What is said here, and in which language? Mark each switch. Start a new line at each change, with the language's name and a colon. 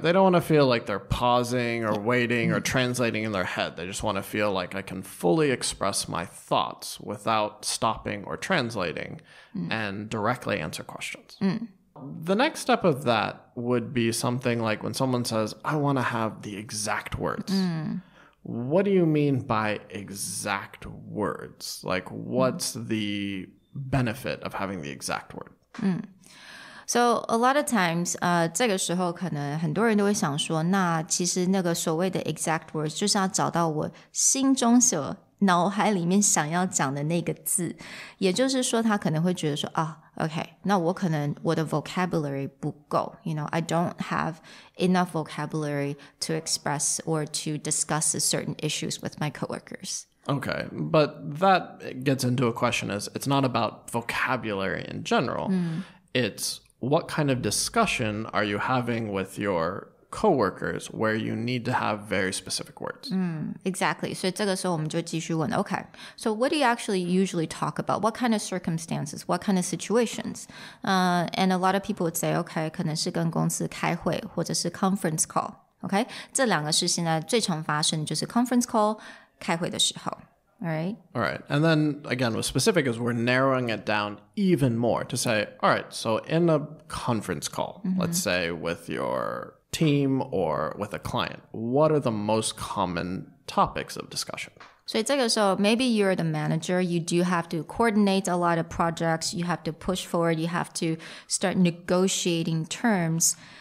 English: They don't want to feel like they're pausing or waiting or translating in their head. They just want to feel like I can fully express my thoughts without stopping or translating and directly answer questions. The next step of that would be something like when someone says, I want to have the exact words. What do you mean by exact words? Like, what's the benefit of having the exact word? So a lot of times,
Chinese: 这个时候可能很多人都会想说，那其实那个所谓的 exact words 就是要找到我心中脑海里面想要讲的那个字，也就是说他可能会觉得说OK, 那我可能我的 vocabulary 不够
English: I don't have enough vocabulary to express or to discuss certain issues with my coworkers. Okay, but that gets into a question is it's not about vocabulary in general. It's what kind of discussion are you having with your coworkers where you need to have very specific words. Exactly.
Chinese: 所以这个时候我们就继续问
English: Okay, so what do you actually usually talk about? What kind of circumstances? What kind of situations? And a lot of people would say, okay,
Chinese: 可能是跟公司开会或者是
English: conference call. Okay?
Chinese: 这两个是现在最常发生就是 conference call 开会的时候.
English: All right. All right. And then again, with specific is we're narrowing it down even more to say, all right, so in a conference call, let's say with your team or with a client, what are the most common topics of discussion?
Chinese: 所以这个时候
English: maybe you're the manager, you do have to coordinate a lot of projects, you have to push forward, you have to start negotiating terms.